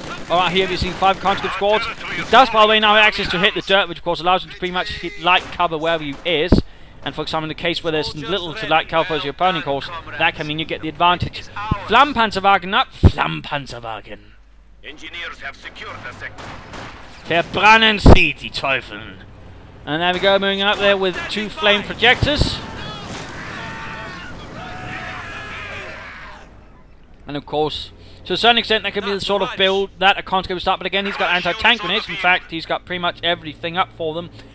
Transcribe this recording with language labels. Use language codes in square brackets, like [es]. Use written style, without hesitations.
[en] Alright, here we're seeing 5 conscript squads. He does, by the way, now have access to hit the dirt, which, of course, allows him to pretty much hit light cover wherever he is. And, for example, in the case where there's little to light cover as your opponent, of course, that can mean you get the advantage. Flammpanzerwagen up. Flammpanzerwagen. Engineers have secured the sector. [de] Verbrennen Sie, die Teufel. [en] And there we go, moving up there with 2 flame projectors. And of course, to a certain extent, that can be the sort of build that a conscript will start. But again, he's got anti-tank grenades. In fact, he's got pretty much everything up for them.